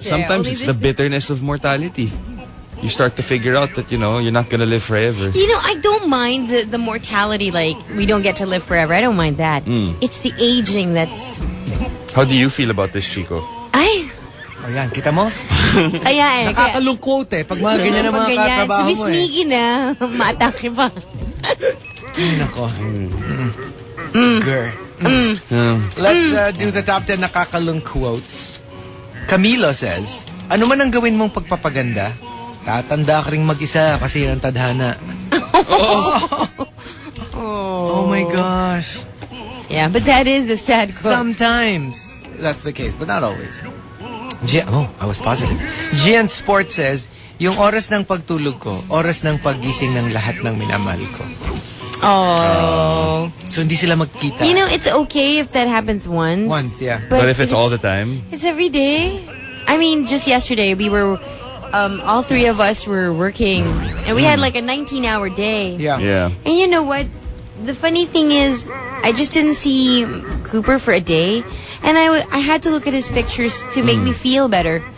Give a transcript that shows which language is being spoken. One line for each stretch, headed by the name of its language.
English: sometimes it's the bitterness of mortality. You start to figure out that, you're not gonna live forever. I don't mind the mortality, like, we don't get to live forever. I don't mind that. It's the aging that's... How do you feel about this, Chico? Ay,
Filipino: O yan, kita mo? kaya eh. Nakakalung-quote eh. Pag mga ganyan ang mga katrabaho mo eh. Sumisnigi na. Maatake pa. Ay, nako.
English: Girl. Let's do the top 10 Nakakalung-QUOTES.
Filipino: Camilo says, ano man ang gawin mong pagpapaganda, tatanda ka ring mag-isa kasi yan ang tadhana.
English: Oh my gosh. Yeah, but that is a sad quote. Sometimes that's the case, but not always. I was positive.
Filipino: Gian Sport says, yung oras ng pagtulog ko, oras ng paggising ng lahat ng minamahal ko. Oh. So hindi sila magkita.
English: It's okay if that happens once. Once, yeah. But if it's all the time? It's every day. I mean, just yesterday we were all three of us were working, and we had like a 19-hour day. Yeah. And you know what? The funny thing is, I just didn't see Cooper for a day, and I had to look at his pictures to make me feel better.